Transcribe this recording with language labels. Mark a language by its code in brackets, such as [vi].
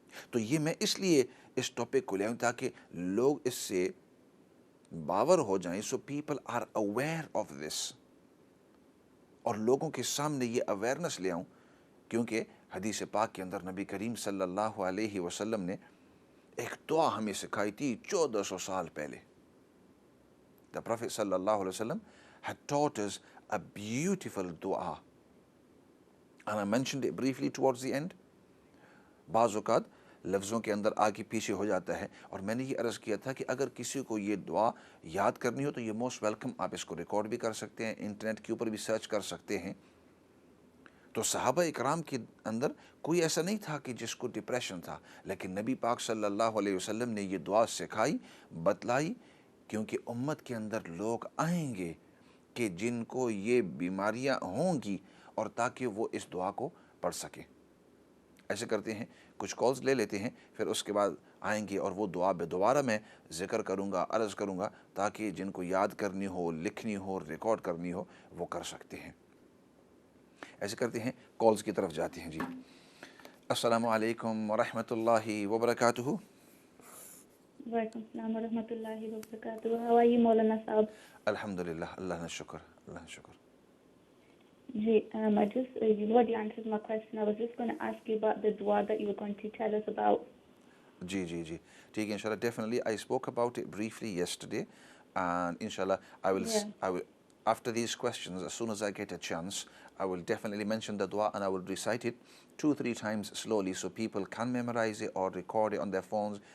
[ur] تو یہ میں اس لیے اس ٹاپک کو لے آؤں تاکہ لوگ اس سے باور ہو جائیں. So people are aware of this, اور لوگوں کے سامنے یہ اویئرنس لے آؤں. کیونکہ حدیث پاک کے اندر نبی کریم صلی اللہ علیہ وسلم نے ایک دعا ہمیں سکھائی تھی 1400 سال پہلے. [en] The Prophet صلی اللہ علیہ وسلم had taught us a beautiful dua, and I mentioned it briefly towards the end. [ur] بعض اوقات لفظوں کے اندر آگے پیچھے ہو جاتا ہے، اور میں نے یہ عرض کیا تھا کہ اگر کسی کو یہ دعا یاد کرنی ہو تو یہ موسٹ ویلکم. آپ اس کو ریکارڈ بھی کر سکتے ہیں، انٹرنیٹ کے اوپر بھی سرچ کر سکتے ہیں. تو صحابہ اکرام کے اندر کوئی ایسا نہیں تھا کہ جس کو ڈپریشن تھا، لیکن نبی پاک صلی اللہ علیہ وسلم نے یہ دعا سکھائی، بتلائی، کیونکہ امت کے اندر لوگ آئیں گے کہ جن کو یہ بیماریاں ہوں گی، اور تاکہ وہ اس دعا کو پڑھ سکیں. ایسے کرتے ہیں، کچھ کالز لے لیتے ہیں، پھر اس کے بعد آئیں گے اور وہ دعا دوبارہ میں ذکر کروں گا، عرض کروں گا، تاکہ جن کو یاد کرنی ہو، لکھنی ہو، ریکارڈ کرنی ہو، وہ کر سکتے ہیں. ایسے کرتے ہیں، کالز کی طرف جاتے ہیں. جی السلام علیکم ورحمۃ اللہ وبرکاتہ. وعلیکم السلام ورحمۃ اللہ وبرکاتہ. ہاؤ آر یو مولانا صاحب؟ الحمد للہ، اللہ کا شکر، اللہ کا شکر. [en] جی I just you've already answered my question. I was just going to ask you about the dua that you were going to tell us about. [ur] جی ٹھیک ہے، انشاءاللہ. [en] Definitely I spoke about it briefly yesterday, and inshallah I will after these questions, as soon as I get a chance, I will definitely mention the dua, and I will recite it 2-3 times slowly so people can memorize it or record it on their phones.